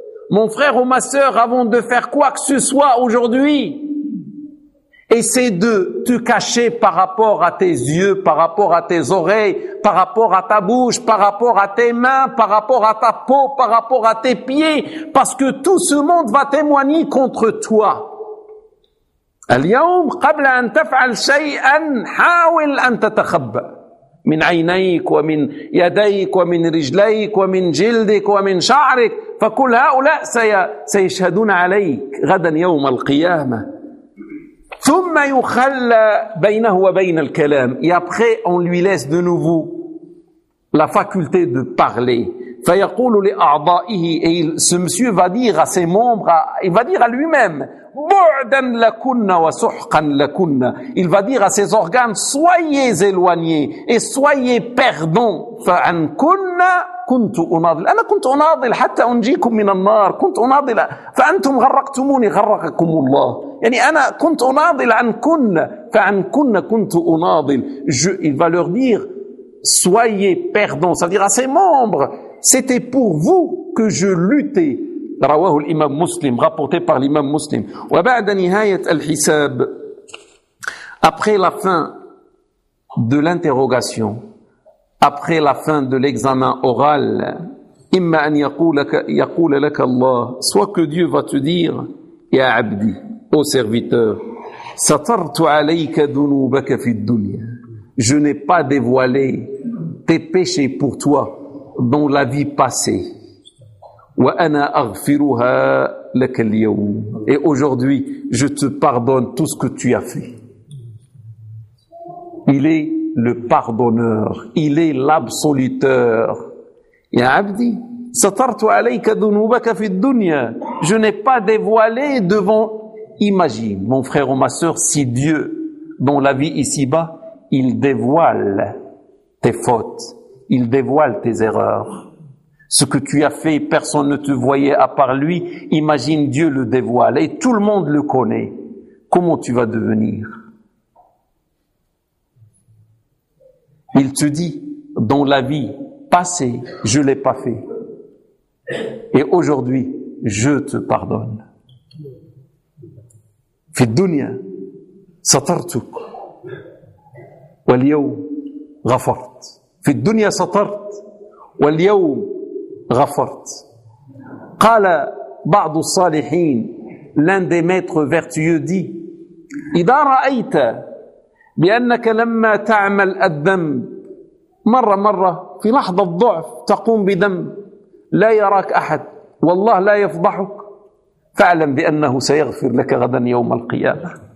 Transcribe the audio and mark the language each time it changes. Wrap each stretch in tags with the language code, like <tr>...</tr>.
<fr>Mon frère ou ma sœur, avant de faire quoi que ce soit aujourd'hui, essaie de te cacher par rapport à tes yeux, par rapport à tes oreilles, par rapport à ta bouche, par rapport à tes mains, par rapport à ta peau, par rapport à tes pieds, parce que tout ce monde va témoigner contre toi.</fr> <ar>اليوم قبل أن تفعل شيئا حاول أن تتخبأ من عينيك ومن يديك ومن رجليك ومن جلدك ومن شعرك فكل هؤلاء سيشهدون عليك غدا يوم القيامة ثم يخلى بينه وبين الكلام</ar> <fr>et après on lui laisse de nouveau la faculté de parler</fr> <ar>فيقول لأعضائه</ar> <fr>et ce monsieur va dire à ses membres il va dire à lui-même</fr> <ar>بعدا لكنا وسحقا لكنا</ar> <fr>il va dire à ses organes soyez éloignés et soyez perdants</fr> <ar>فعن كنا كنت أناضل، أنا كنت أناضل حتى أنجيكم من النار، كنت أناضل فأنتم غرقتموني غرقكم الله، يعني أنا كنت أناضل عن كن فعن كن كنت أناضل.</ar> <fr>Il va leur dire soyez perdants, c'est-à-dire à ses membres, c'était pour vous que je luttais.</fr> <ar>رواه الإمام مسلم،</ar> <fr>rapporté par l'imam مسلم.</fr> <ar>وبعد نهاية الحساب،</ar> <fr>après la fin de l'interrogation, après la fin de l'examen oral,</fr> <ar>إما أن يقول لك الله،</ar> <fr>soit que Dieu va te dire</fr> <ar>يا عبدي،</ar> <fr>ô serviteur،</fr> <ar>سترت عليك ذنوبك في الدنيا،</ar> <fr>je n'ai pas dévoilé tes péchés pour toi dans la vie passée.</fr> <ar>وَأَنَا أَغْفِرُهَا لَكَ الْيَوْمِ</ar> <fr>et aujourd'hui je te pardonne tout ce que tu as fait. Il est le pardonneur, il est l'absoluteur.</fr> <ar>يا عبدي سترت عليك ذنوبك في الدنيا,</ar> <fr>je n'ai pas dévoilé devant. Imagine mon frère ou ma sœur, si Dieu dans la vie ici-bas il dévoile tes fautes, il dévoile tes erreurs, ce que tu as fait, personne ne te voyait à part lui. Imagine Dieu le dévoile et tout le monde le connaît. Comment tu vas devenir? Il te dit, dans la vie passée, je ne l'ai pas fait. Et aujourd'hui, je te pardonne.</fr> <ar>في الدنيا سترتك واليوم غفرت. في الدنيا سترت واليوم غفرت. قال بعض الصالحين,</ar> <fr>l'un des maîtres vertueux dit,</fr> <ar>إذا رأيت بأنك لما تعمل الذنب مرة مرة في لحظة ضعف تقوم بذنب لا يراك أحد والله لا يفضحك, فاعلم بأنه سيغفر لك غدا يوم القيامة.</ar>